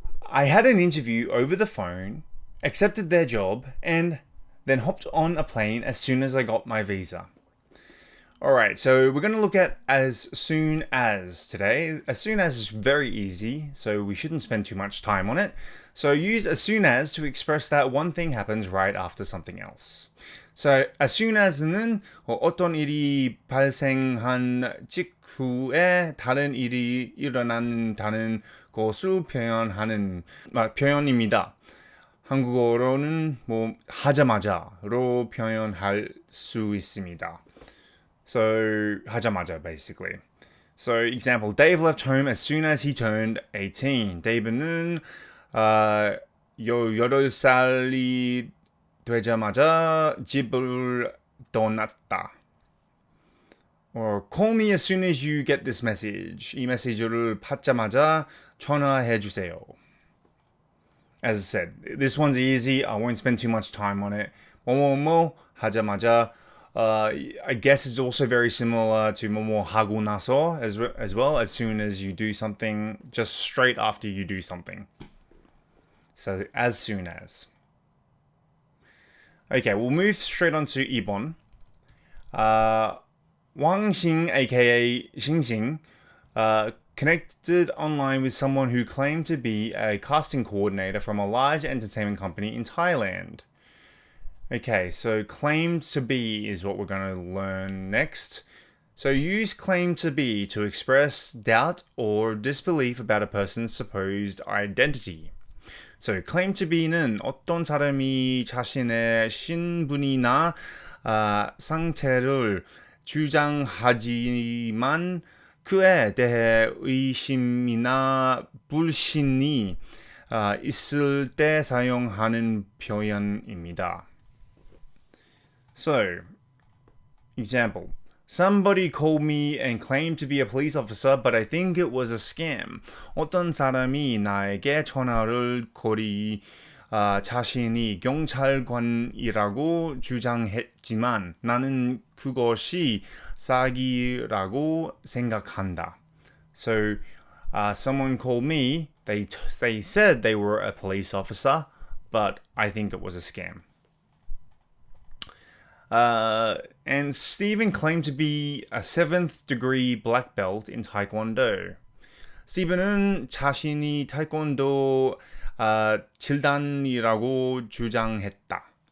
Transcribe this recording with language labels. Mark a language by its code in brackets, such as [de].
[en] I had an interview over the phone, accepted their job, and then hopped on a plane as soon as I got my visa. Alright, so we're going to look at as soon as today. As soon as is very easy, so we shouldn't spend too much time on it. So use as soon as to express that one thing happens right after something else. [ko] So as soon as는 어떤 일이 발생한 직후에 다른 일이 일어난다는 것을 표현하는 표현입니다. 한국어로는 하자마자로 표현할 수 있습니다. [en] So 하자마자 basically. So example, Dave left home as soon as he turned 18. [ko] Dave는 18살이 되자마자 집을 떠났다. [en] Or call me as soon as you get this message. [ko] 이 메시지를 받자마자 전화해 주세요. [en] As I said, this one's easy. I won't spend too much time on it. [ko] 뭐뭐뭐 하자마자. [en] I guess it's also very similar to [ko] 뭐뭐 하고 나서 [en] as well, as soon as you do something, just straight after you do something. So as soon as. Okay, we'll move straight on to 2번. Wang Xing, aka Xing Xing, connected online with someone who claimed to be a casting coordinator from a large entertainment company in Thailand. Okay, so claimed to be is what we're going to learn next. So use claim to be to express doubt or disbelief about a person's supposed identity. [ko] So claim to be는 어떤 사람이 자신의 신분이나 상태를 주장하지만 그에 대해 의심이나 불신이 있을 때 사용하는 표현입니다. [en] So, example. Somebody called me and claimed to be a police officer, but I think it was a scam. [ko] 어떤 사람이 나에게 전화를 걸이 자신이 경찰관이라고 주장했지만 나는 그것이 사기라고 생각한다. [en] So, someone called me. They said they were a police officer, but I think it was a scam. And Stephen claimed to be a 7th degree black belt in Taekwondo. [ko] 스티븐은 자신이 태권도 7단이라고 주장했다.